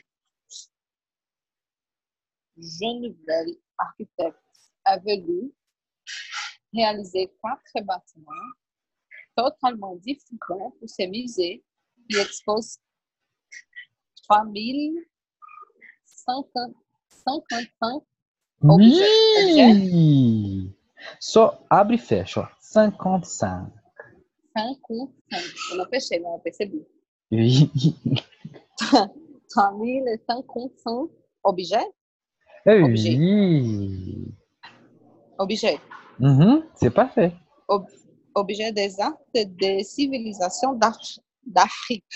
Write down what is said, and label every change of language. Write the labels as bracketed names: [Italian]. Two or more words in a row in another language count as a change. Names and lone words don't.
[French] Geneviève, architecte, a voulu réaliser 4 bâtiments totalement différents pour ce musée qui expose 3155 objets. Oui! [Portuguese] Só abre e fecha, ó. 55. 55. Eu não fechei, não, eu percebi. [French] Oui. 3155 objets? Oui. Objets. C'est parfait. Objets des arts des civilisations d'Afrique,